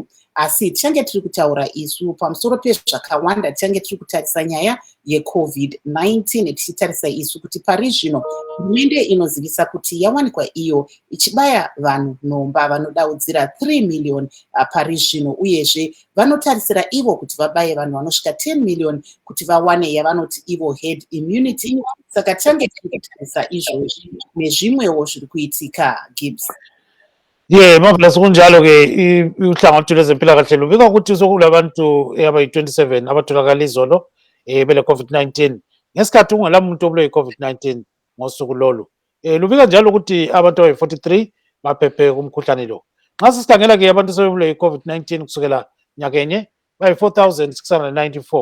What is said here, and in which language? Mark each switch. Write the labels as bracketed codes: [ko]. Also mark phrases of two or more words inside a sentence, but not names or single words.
[sn] Asi tichange tiri kutaura isu pamusoro pezvakawanda, tichange tiri kutarisa nyaya yeCOVID-19, tichitarisa isu kuti pari zvino hurumende inozivisa kuti yawanikwa iyo ichibaya vanhu nhomba vanodaudzira 3 million pari zvino, uyezve vanotarisira ivo kuti vabaye vanhu vanosvika 10 million kuti vawane yavanoti ivo [en] herd immunity. [sn] Saka tichange tiri kutarisa izvozvi nezvimwewo zviri kuitika. Gibbs. Marvelous. [nd] Kunjalo-ke uhlangothi lwezempilakahle lubika ukuthi sokulabantu abayi-27 abatholakala izolo bele COVID-19 ngesikhathi kungela muntu obulewe yi-COVID-19 ngosuku lolu. Lubika njalo ukuthi abantu abayi-43 baphephe kumkhuhlane lo. Nxa sisikhangela-ke abantu sebebulewe yi-COVID-19 kusukela nyakenye bayi-4,694.